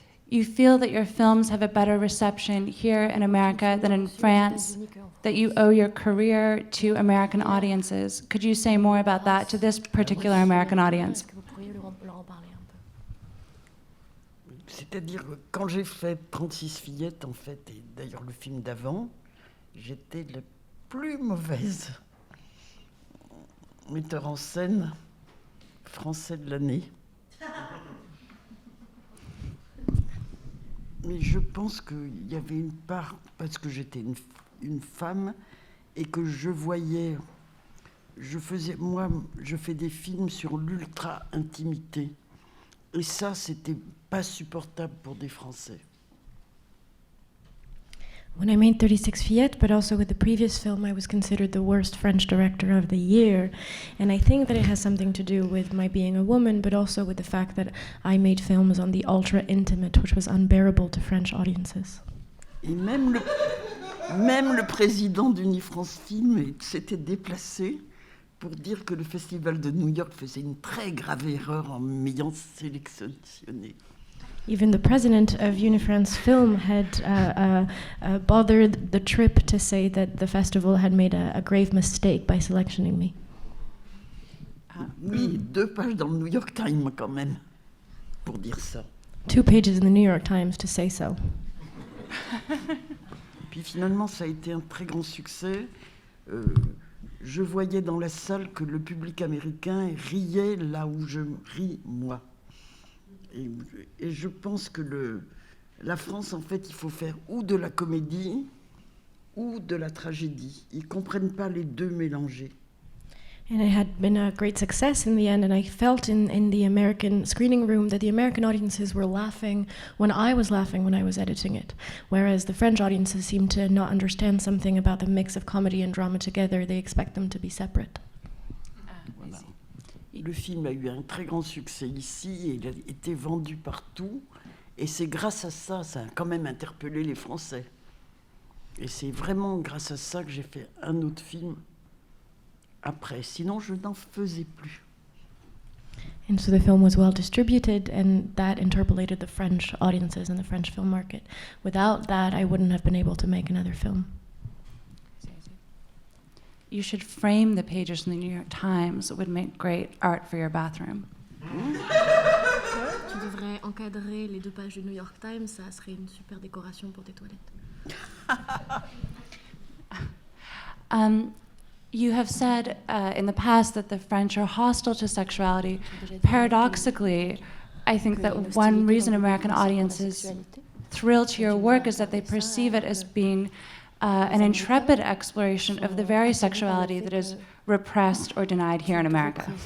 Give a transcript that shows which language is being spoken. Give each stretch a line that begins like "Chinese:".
English: you feel that your films have a better reception here in America than in France, that you owe your career to American audiences. Could you say more about that to this particular American audience?
French: Est-ce que vous pourriez leur en parler un peu? C'est-à-dire que quand j'ai fait 36 fillettes, en fait, et d'ailleurs le film d'avant, j'étais la plus mauvaise metteur en scène français de l'année. Mais je pense qu'il y avait une part, parce que j'étais une femme, et que je voyais... je fais des films sur l'ultra-intimité. Et ça, c'était pas supportable pour des Français.
English: When I made 36 Fillettes, but also with the previous film, I was considered the worst French director of the year. And I think that it has something to do with my being a woman, but also with the fact that I made films on the ultra-intimate, which was unbearable to French audiences.
French: Et même le président d'Unifrance Film s'était déplacé pour dire que le Festival de New York faisait une très grave erreur en m'ayant sélectionné.
English: Even the president of Unifrance Film had bothered the trip to say that the festival had made a grave mistake by selectioning me.
French: Oui, 2 pages dans le New York Times quand même, pour dire ça.
English: 2 pages in the New York Times to say so.
French: Puis finalement, ça a été un très grand succès. Je voyais dans la salle que le public américain riait là où je ris, moi. Et je pense que la France, en fait, il faut faire ou de la comédie ou de la tragédie. Ils ne comprennent pas les deux mélangés.
English: And it had been a great success in the end, and I felt in the American screening room that the American audiences were laughing when I was laughing when I was editing it, whereas the French audiences seemed to not understand something about the mix of comedy and drama together. They expect them to be separate.
French: Voilà. Le film a eu un très grand succès ici, et il a été vendu partout, et c'est grâce à ça, ça a quand même interpellé les Français. Et c'est vraiment grâce à ça que j'ai fait un autre film après, sinon je n'en faisais plus.
English: And so the film was well distributed, and that interpolated the French audiences and the French film market. Without that, I wouldn't have been able to make another film. You should frame the pages in the New York Times. It would make great art for your bathroom.
French: Tu devrais encadrer les 2 pages du New York Times, ça serait une super décoration pour tes toilettes.
English: You have said in the past that the French are hostile to sexuality. Paradoxically, I think that one reason American audiences thrill to your work is that they perceive it as being an intrepid exploration of the very sexuality that is repressed or denied here in America.